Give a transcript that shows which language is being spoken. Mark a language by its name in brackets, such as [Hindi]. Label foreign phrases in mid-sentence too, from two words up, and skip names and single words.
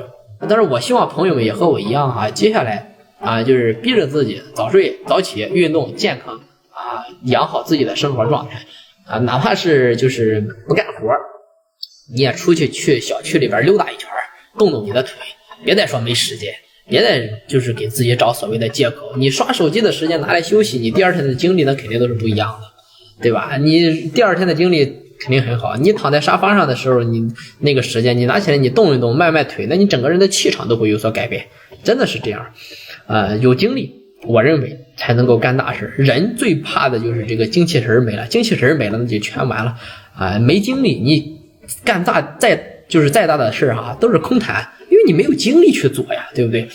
[Chinese] 但是我希望朋友們也和我一樣哈，接下來啊，就是逼着自己早睡早起，運動健康啊，養好自己的生活狀態啊，哪怕是就是不幹活，你也出去小區裡邊溜達一圈，動動你的腿，別再說沒時間，別再就是給自己找所謂的借口。你刷手機的時間拿來休息，你第二天的精力那肯定都是不一樣的，對吧？你第二天的精力肯定很好。你躺在沙發上的時候，你那個時間你拿起來你動一動，邁邁腿，那你整個人的氣場都會有所改變，真的是這樣。有精力，我認為才能夠幹大事。人最怕的就是這個精氣神沒了，精氣神沒了那就全完了啊！沒精力，你幹再大的事哈，都是空談，因為你沒有精力去做呀，對不對？